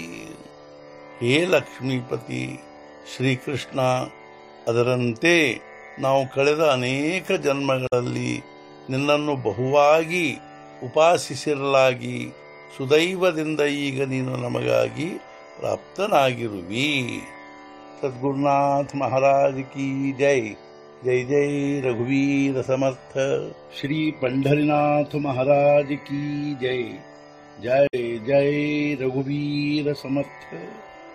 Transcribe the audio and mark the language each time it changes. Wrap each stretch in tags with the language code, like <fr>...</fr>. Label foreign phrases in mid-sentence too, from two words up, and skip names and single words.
<kn>ಹೇ ಲಕ್ಷ್ಮೀಪತಿ ಶ್ರೀಕೃಷ್ಣ, ಅದರಂತೆ ನಾವು ಕಳೆದ ಅನೇಕ ಜನ್ಮಗಳಲ್ಲಿ ನಿನ್ನನ್ನು ಬಹುವಾಗಿ ಉಪಾಸಿಸಿರಲಾಗಿ ಸುದೈವದಿಂದ ಈಗ ನೀನು ನಮಗಾಗಿ ಪ್ರಾಪ್ತನಾಗಿರುವಿ.</kn> <hi>सद्गुरुनाथ महाराज की जय.</hi> <mr>जय जय रघुवीर समर्थ.</mr> <hi>ಶ್ರೀ पंढरीनाथ महाराज की जय.</hi> <mr>जय जय रघुवीर समर्थ.</mr>